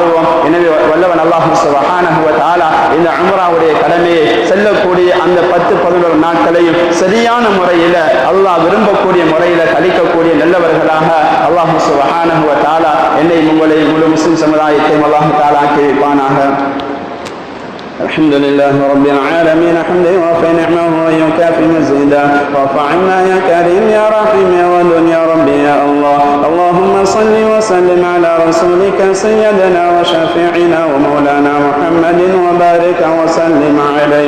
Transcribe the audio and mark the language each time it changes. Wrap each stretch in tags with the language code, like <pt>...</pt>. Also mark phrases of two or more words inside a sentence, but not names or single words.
<ta>எனவே வல்லவன் அல்லாஹ்</ta> <ar>سبحانه وتعالى</ar> <ta>இந்த உம்ராவுடைய கடமையை செல்லக்கூடிய அந்த 10-11 நாட்களையும் சரியான முறையில் அல்லாஹ் விரும்பக்கூடிய முறையில் கழிக்கக்கூடிய நல்லவர்களாக அல்லாஹ்</ta> <ar>سبحانه وتعالى</ar> <ta>என்னை உங்களை முழு முஸ்லிம் சமுதாயத்தையும் அல்லாஹ் தஆலா ஆக்கி வைப்பானாக.</ta> <ar>الحمد لله رب العالمين حمدا يوافي نعمه ويكافئ مزيدا واعف عنا يا كريم يا رحيم يا ودود يا ربي يا الله. اللهم صل وسلم على رسولك سيدنا وشفيعنا ومولانا محمد وبارك وسلم عليه.</ar>